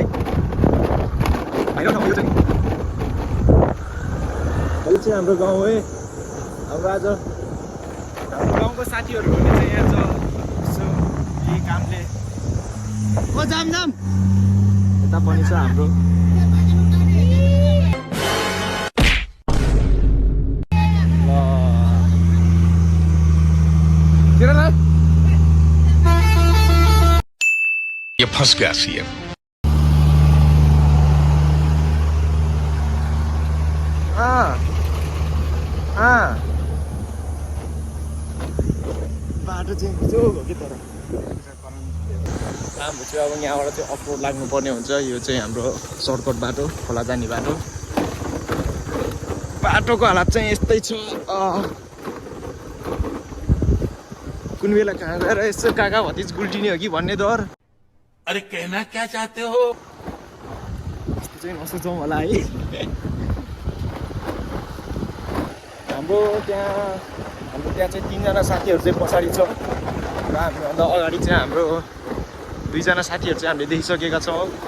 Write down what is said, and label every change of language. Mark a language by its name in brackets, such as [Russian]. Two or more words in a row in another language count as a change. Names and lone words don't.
[Nepali] होइन यो चाहिँ हाम्रो गाउँ है। हाम्रो आज हाम्रो गाउँको साथीहरू पनि चाहिँ यहाँ छ, यसो केही कामले। ओ जाम जाम यता पनि छ हाम्रो। [Hindi] ये फंस गया सीएम। [Nepali] बाटो चाहिँ जो हो कि तर हाम्रो चाहिँ अब यहाँबाट चाहिँ अफरोड लाग्नुपर्ने हुन्छ। यो चाहिँ हाम्रो सर्टकट बाटो, खोला जाने बाटो। बाटोको हालत चाहिँ यस्तै छ। कुन बेला कहाँ गएर यसो काका भतिज गुल्टिने हो कि भन्ने डर। [Hindi] अरे कहना क्या चाहते हो? [Nepali] यस्तो चाहिँ नसोचौँ होला है। हाम्रो त्यहाँ चाहिँ 3जना साथीहरू चाहिँ पछाडि छ र हामीभन्दा अगाडि चाहिँ हाम्रो 2जना साथीहरू चाहिँ हामीले देखिसकेका छौँ।